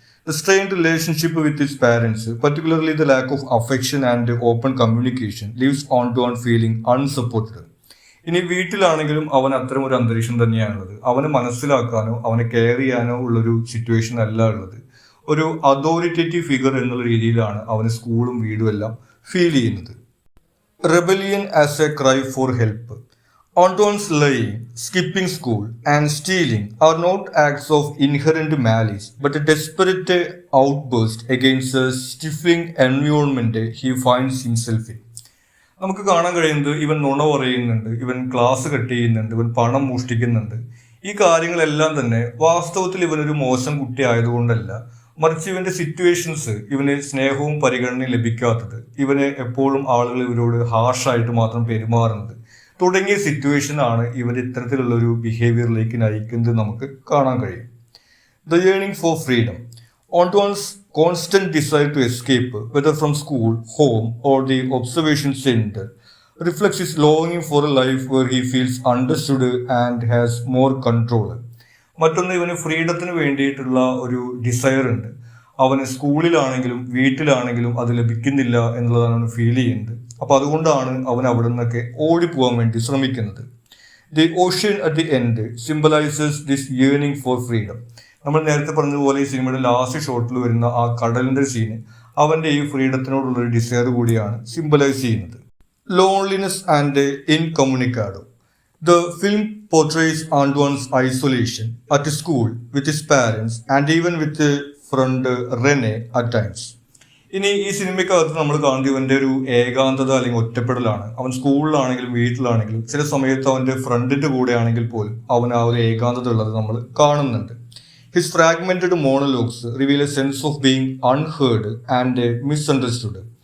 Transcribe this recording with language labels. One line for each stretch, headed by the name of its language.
English: The strained relationship with his parents, particularly the lack of affection and open communication leaves on feeling unsupported.
Malayalam: ഇനി വീട്ടിലാണെങ്കിലും അവൻ അത്തരം ഒരു അന്തരീക്ഷം തന്നെയാണുള്ളത്. അവനെ മനസ്സിലാക്കാനോ അവനെ കെയർ ചെയ്യാനോ ഉള്ളൊരു സിറ്റുവേഷൻ അല്ല ഉള്ളത്. ഒരു അതോറിറ്റേറ്റീവ് ഫിഗർ എന്നുള്ള രീതിയിലാണ് അവന് സ്കൂളും വീടും എല്ലാം ഫീൽ ചെയ്യുന്നത്.
English: Rebellion as a cry for help. Antoine's lying, skipping school, and stealing are not acts of inherent malice, but a desperate outburst against the stifling environment he finds himself in.
Malayalam: നമുക്ക് കാണാൻ കഴിയുന്നത് ഇവൻ നുണ പറയുന്നുണ്ട്, ഇവൻ class cut ചെയ്യുന്നുണ്ട്, ഇവൻ പണം മോഷ്ടിക്കുന്നുണ്ട്. ഈ കാര്യങ്ങളെല്ലാം തന്നെ വാസ്തവത്തിൽ ഇവനൊരു മോശം കുട്ടി ആയതുകൊണ്ടല്ല, മറിച്ച് ഇവന്റെ സിറ്റുവേഷൻസ്, ഇവന് സ്നേഹവും പരിഗണനയും ലഭിക്കാത്തത്, ഇവന് എപ്പോഴും ആളുകൾ ഇവരോട് ഹാർഷായിട്ട് മാത്രം പെരുമാറുന്നത് തുടങ്ങിയ സിറ്റുവേഷൻ ആണ് ഇവന്റെ ഇത്തരത്തിലുള്ള ഒരു ബിഹേവിയറിലേക്ക് നയിക്കുന്നത് നമുക്ക് കാണാൻ കഴിയും.
English: The yearning for freedom. Antoine's constant desire to escape, whether from school, home, or the observation center, reflects his longing for a life where he feels understood and has more control.
Malayalam: മറ്റൊന്ന്, ഇവന് ഫ്രീഡത്തിന് വേണ്ടിയിട്ടുള്ള ഒരു desire ഉണ്ട്. അവന് സ്കൂളിലാണെങ്കിലും വീട്ടിലാണെങ്കിലും അത് ലഭിക്കുന്നില്ല എന്നുള്ളതാണ് അവന് ഫീൽ ചെയ്യുന്നത്. അപ്പോൾ അതുകൊണ്ടാണ് അവൻ അവിടെ നിന്നൊക്കെ ഓടിപ്പോകാൻ വേണ്ടി ശ്രമിക്കുന്നത്.
English: The ocean at the end symbolises this yearning for freedom.
Malayalam: നമ്മൾ നേരത്തെ പറഞ്ഞതുപോലെ ഈ സിനിമയുടെ ലാസ്റ്റ് ഷോട്ടിൽ വരുന്ന ആ കടലിൻ്റെ സീന് അവൻ്റെ ഈ ഫ്രീഡത്തിനോടുള്ളൊരു ഡിസയർ കൂടിയാണ് സിംബലൈസ് ചെയ്യുന്നത്.
English: Loneliness and incommunicado. The film portrays Antoine's isolation at school with his parents and even with friend Rene at times.
Malayalam: ഇനി ഈ സിനിമയ്ക്കകത്ത് നമ്മൾ കാണുന്നത് ഇവൻ്റെ ഒരു ഏകാന്തത അല്ലെങ്കിൽ ഒറ്റപ്പെടലാണ്. അവൻ സ്കൂളിലാണെങ്കിലും വീട്ടിലാണെങ്കിലും ചില സമയത്ത് അവൻ്റെ ഫ്രണ്ടിൻ്റെ കൂടെ ആണെങ്കിൽ പോലും അവൻ ആ ഒരു ഏകാന്തത ഉള്ളത് നമ്മൾ കാണുന്നുണ്ട്.
English: His fragmented monologues reveal a sense of being unheard and misunderstood.